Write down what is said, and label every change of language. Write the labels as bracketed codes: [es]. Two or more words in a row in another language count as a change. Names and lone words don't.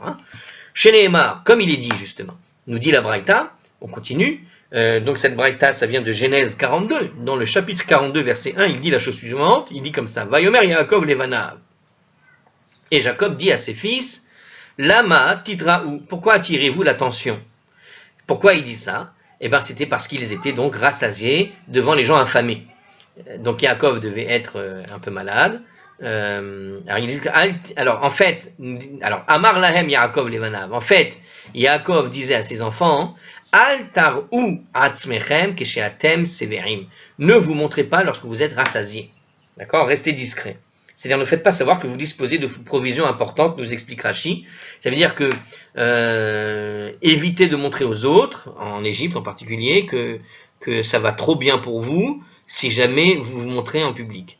[fr] Chez Nehemar, comme il est dit justement, nous dit la Braïta, on continue, donc cette Braïta, ça vient de Genèse 42, dans le chapitre 42, verset 1, il dit la chose suivante, il dit comme ça, [he] ויאמר יעקב לבניו. [fr] Et Jacob dit à ses fils, [he] למה תתראו, [fr] pourquoi attirez-vous l'attention? Pourquoi il dit ça? C'était parce qu'ils étaient donc rassasiés devant les gens affamés. Donc Yaakov devait être un peu malade. [he] אמר להם יעקב לבניו. [fr] En fait, Yaakov disait à ses enfants, [he] אל תראו עצמכם כשאתם שבעים. [fr] Ne vous montrez pas lorsque vous êtes rassasiés. D'accord, restez discrets. C'est-à-dire, ne faites pas savoir que vous disposez de provisions importantes, nous explique Rashi. Ça veut dire que évitez de montrer aux autres, en Égypte en particulier, que ça va trop bien pour vous, si jamais vous vous montrez en public.